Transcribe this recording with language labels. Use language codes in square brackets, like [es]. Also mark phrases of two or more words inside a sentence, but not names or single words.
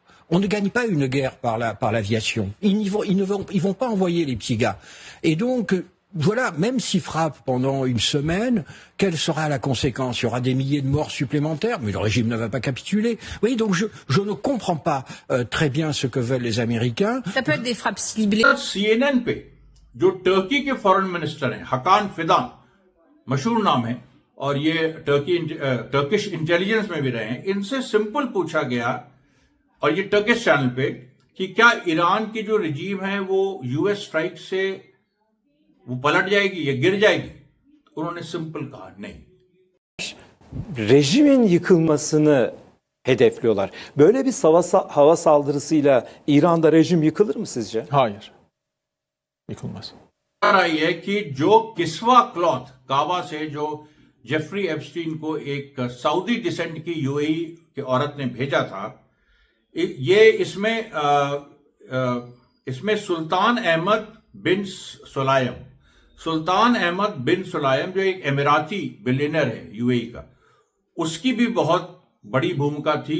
[fr] On ne gagne pas une guerre par l'aviation. Ils vont pas envoyer les petits gars. Et donc, voilà, même s'ils frappent pendant une semaine, quelle sera la conséquence? Il y aura des milliers de morts supplémentaires, mais le régime ne va pas capituler. Vous voyez, donc je ne comprends pas très bien ce que veulent les Américains. Ça peut être des frappes ciblées. [hi] CNN पे जो टर्की के [en] foreign minister [hi] हैं हकान फिदान, मशहूर नाम है, और ये [en] Turkish intelligence [hi] में भी रहे हैं, इनसे सिंपल पूछा गया, और ये [en] Turkish channel [hi] पे, कि क्या ईरान की जो रिजीम है वो [en] US strike [hi] से वो पलट जाएगी या गिर जाएगी? उन्होंने सिंपल कहा नहीं. [tr] Rejimin yıkılmasını hedefliyorlar. Böyle bir hava saldırısıyla İran'da rejim yıkılır mı sizce? Hayır. Yıkılmaz. [hi] रही है कि जो किस्वा क्लॉथ काबा से जो जेफरी एप्स्टीन को एक [en] Saudi descent [hi] की यूएई की औरत ने भेजा था, ये इसमें सुल्तान अहमद बिन सुलायम जो एक [en] Emirati billionaire [hi] है यूएई का, उसकी भी बहुत बड़ी भूमिका थी.